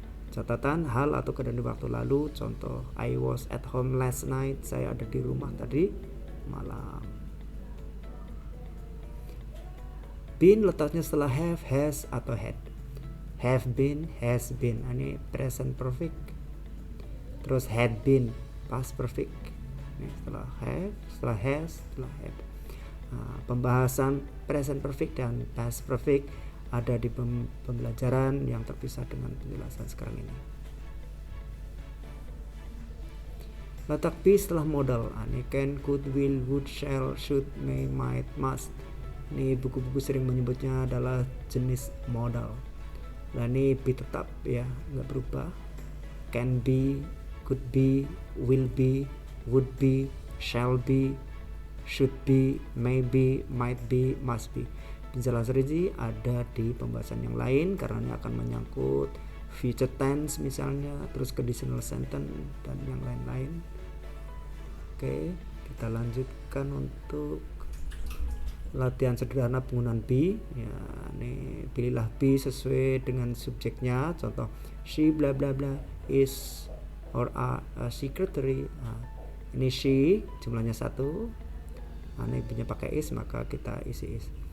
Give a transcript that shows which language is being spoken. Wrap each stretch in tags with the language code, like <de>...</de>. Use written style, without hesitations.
<id>Catatan hal atau keadaan di waktu lalu.</id> <en>Contoh I was at home last night.</en> <id>Saya ada di rumah tadi malam. Been letaknya setelah have, has, atau had.</id> <en>Have been, has been. Ini present perfect.</en> <id>Terus had been, past perfect. Ini setelah have, setelah has, setelah had. Nah, pembahasan present perfect dan past perfect ada di pembelajaran yang terpisah dengan penjelasan sekarang ini. Letak be setelah modal. Ini can, could, will, would, shall, should, may, might, must. Ini buku-buku sering menyebutnya adalah jenis modal. Nah, ini be tetap ya, nggak berubah.</id> <en>Can be, could be, will be, would be, shall be, should be, may be, might be, must be.</en> <id>Penjelasan ini ada di pembahasan yang lain karena ini akan menyangkut future tense misalnya, terus conditional sentence dan yang lain-lain. Oke, kita lanjutkan untuk latihan sederhana penggunaan be ya. Ini pilihlah be sesuai dengan subjeknya.</id> <en>Contoh she bla bla bla is or a secretary.</en> <id>Nah, ini she jumlahnya 1. Nah, ini punya pakai is, maka kita isi is.</id>